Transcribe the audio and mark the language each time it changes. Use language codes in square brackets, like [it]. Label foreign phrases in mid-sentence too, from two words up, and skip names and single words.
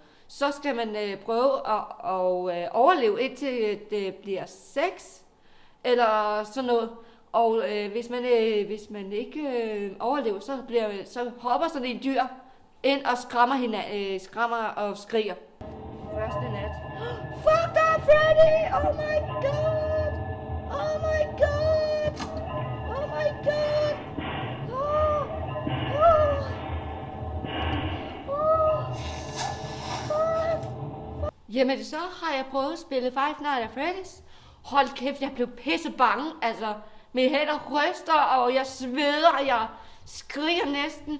[da] Så skal man prøve at overleve indtil det bliver sex, eller sådan noget. Og hvis man ikke overlever, så hopper sådan en dyr ind og skræmmer og skriger. Første nat. Fuck dig, Freddy! [en] Oh my god! Oh my god! Oh my god! [da] Jamen så har jeg prøvet at spille Five Nights at Freddy's. Hold kæft, jeg blev pisse bange. Altså, mine hænder ryster, og jeg sveder, jeg skriger næsten.